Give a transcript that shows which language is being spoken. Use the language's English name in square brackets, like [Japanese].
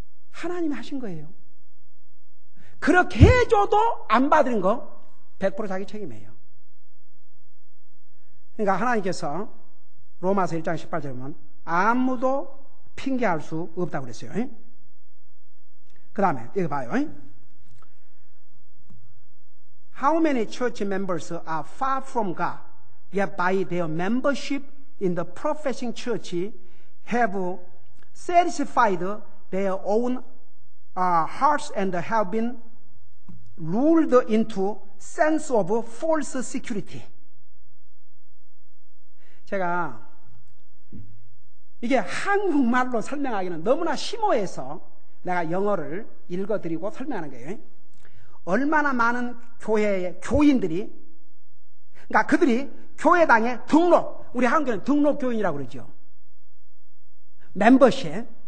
[Korean] 하나님이 하신 거예요. 그렇게 해줘도 안 받은 거 100% 자기 책임이에요. 그러니까 하나님께서 로마서 1장 18절에 보면 아무도 핑계할 수 없다고 그랬어요. 그 다음에 이거 봐요. [English] How many church members are far from God, yet by their membership in the professing church have satisfied their own hearts and have been lured into sense of false security. [Korean] 제가 이게 한국말로 설명하기는 너무나 심오해서 내가 영어를 읽어드리고 설명하는 거예요. 얼마나 많은 교회의 교인들이, 그러니까 그들이 교회당에 등록, 우리 한국에는 등록교인이라고 그러죠. 멤버십.